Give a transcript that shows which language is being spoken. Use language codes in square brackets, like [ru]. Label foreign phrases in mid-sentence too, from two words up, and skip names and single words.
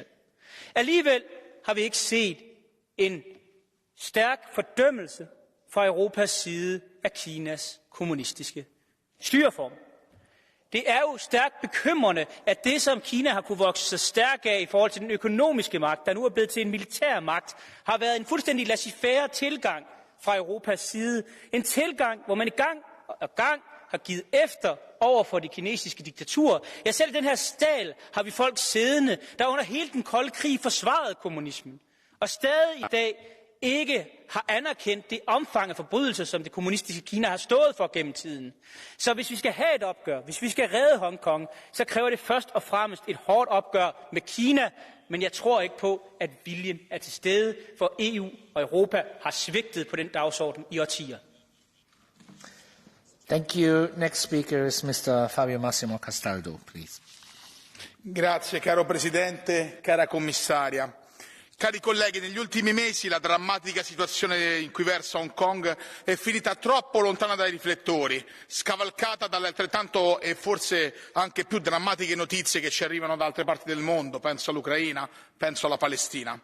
[da] Alligevel har vi ikke set en stærk fordømmelse fra Europas side af Kinas kommunistiske styreform. Det er jo stærkt bekymrende, at det, som Kina har kunne vokse sig stærk af i forhold til den økonomiske magt, der nu er blevet til en militær magt, har været en fuldstændig laissez-faire tilgang fra Europas side. En tilgang, hvor man gang og gang har givet efter over for det kinesiske diktatur. Ja, selv i den her stal har vi folk siddende, der under hele den kolde krig forsvarede kommunismen, og stadig i dag ikke har anerkendt det omfang af forbrydelser, som det kommunistiske Kina har stået for gennem tiden. Så hvis vi skal have et opgør, hvis vi skal redde Hongkong, så kræver det først og fremmest et hårdt opgør med Kina, men jeg tror ikke på, at viljen er til stede, for EU og Europa har svigtet på den dagsorden i årtier. [en] Thank you. Next speaker is Mr. Fabio Massimo Castaldo, please. [it] Grazie, caro Presidente, cara Commissaria. Cari colleghi, negli ultimi mesi la drammatica situazione in cui versa Hong Kong è finita troppo lontana dai riflettori, scavalcata dalle altrettanto e forse anche più drammatiche notizie che ci arrivano da altre parti del mondo, penso all'Ucraina, penso alla Palestina.